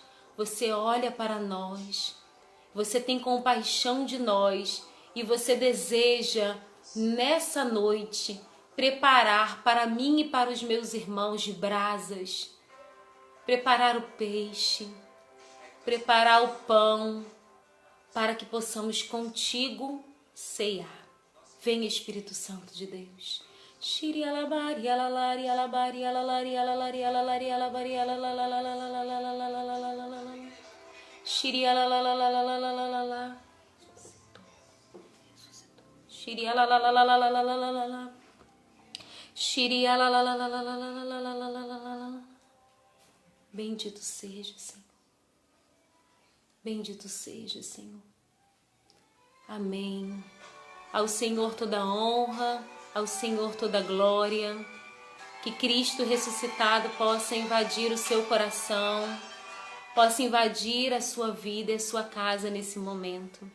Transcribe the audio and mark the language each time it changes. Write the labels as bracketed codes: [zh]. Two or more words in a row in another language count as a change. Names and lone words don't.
[pt] Você olha para nós, você tem compaixão de nós e você deseja, nessa noite, preparar para mim e para os meus irmãos de brasas, preparar o peixe, preparar o pão, para que possamos contigo ceiar. Venha, Espírito Santo de Deus. Shiri alabari alalari alabari alalari alalari alalari alabari alalala. Shiri alalala. Shiri alalala. Shiri alalala. Bendito seja, Senhor. Bendito seja, Senhor. Amém. Ao Senhor toda honra, ao Senhor toda glória. Que Cristo ressuscitado possa invadir o seu coração, possa invadir a sua vida e a sua casa nesse momento.